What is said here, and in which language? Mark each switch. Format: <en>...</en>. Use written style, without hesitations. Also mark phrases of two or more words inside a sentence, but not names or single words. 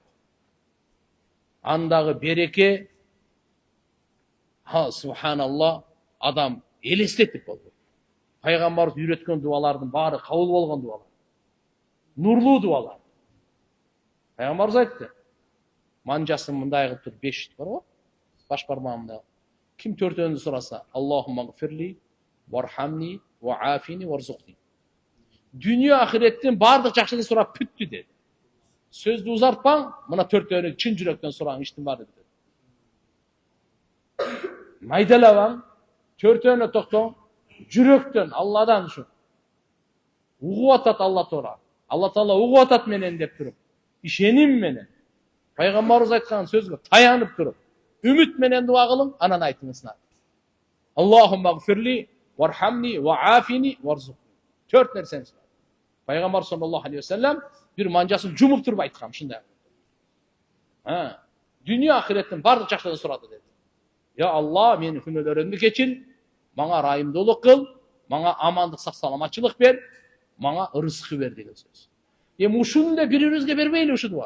<ky>Андагы береке, субханалла, адам элестетип болду. Пайгамбарыбыз үйрөткөн дуалардын баары кабыл болгон дуалар. Нурлуу дуалар. Пайгамбарыбыз айтты. Манжасын мындай кылып туруп 5 бар го, баш бармагымда. Ким төртөөнү сураса,</ky> <ar>اللهم اغفر لي، وارحمني، وعافني، وارزقني.</ar> <ky>Dünya ahiretin bardıq жақшылы сурап бүттү dedi. Сөздү узартпаң, мына төртөөнү чын жүрөктөн сураңыз, иштин баары бүтөт. Майдалабаң, төртөөнү токтоң, жүрөктөн, Алладан ушу. Угуп атат Алла Таала. Алла Таала угуп атат менен деп туруп, ишеним менен. Пайгамбарыбыз айткан сөзгө таянып туруп, үмүт менен дуа кылың, анан айтыңыздар.</ky> <ar>اللهم اغفر لي، وارحمني، وعافني، وارزقني.</ar> <ky>Төрт нерсени сурап. Пайгамбар</ky> <ar>صلى الله عليه وسلم</ar> <ky>бир манжасын жумуп туруп айткан ушундай. Dünya ахиреттин бардык жакшылыгын сурады деди. Я Алла, менин күнөөлөрүмдү кечир, мага райымдуулук кыл, мага амандык, сак саламатчылык бер, мага ырызкы бер деген сөз. Эми ушуну да бири-бирибизге бербейли ушу дуа.</ky>